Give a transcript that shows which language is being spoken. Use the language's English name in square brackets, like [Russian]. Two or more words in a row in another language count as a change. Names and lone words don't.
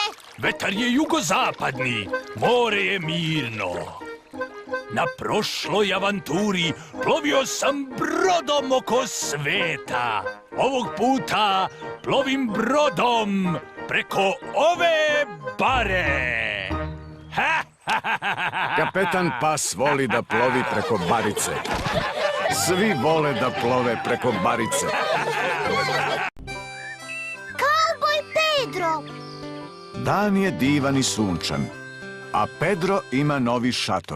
[Serbian] Vetar je jugozapadni, more je mirno. Na prošloj avanturi plovio sam brodom oko sveta. Ovog puta plovim brodom preko ove bare. Ha, ha, ha, ha, ha. Kapetan Pas voli da plovi preko barice. Svi vole da plove preko barice. Kauboj Pedro. Dan je divan i sunčan, a Pedro ima novi šator.